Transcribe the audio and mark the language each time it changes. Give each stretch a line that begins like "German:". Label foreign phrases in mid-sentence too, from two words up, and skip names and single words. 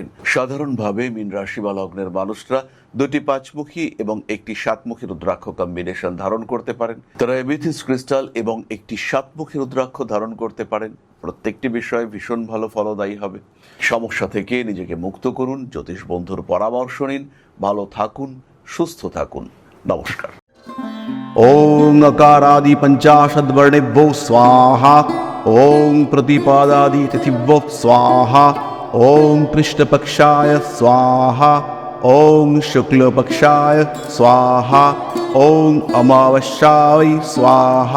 Bangla: সাধারণভাবে মীন রাশি বা লগ্নের মানুষরা 2টি 5মুখী এবং 1টি 7মুখী রুদ্রাক্ষ কম্বিনেশন ধারণ করতে পারেন। তারা এমেথিস্ট ক্রিস্টাল এবং 1টি 7মুখী রুদ্রাক্ষ ধারণ করতে পারেন। প্রত্যেকটি বিষয়ে ভীষণ ভালো ফলদায়ী হবে। সমস্যা থেকে নিজেকে মুক্ত করুন। জ্যোতিষ বন্ধুর পরামর্শ নিন। ভালো থাকুন, সুস্থ থাকুন। নমস্কার।
Sanskrit: ओं अकारादि पंचाशद्वर्णेभ्यो स्वाहा। ओं प्रतिपादादि तिथिभ्यो स्वाहा। ओं कृष्णपक्षाय स्वाहा। ओं शुक्लपक्षाय स्वाहा। ओं अमावस्याय स्वाहा।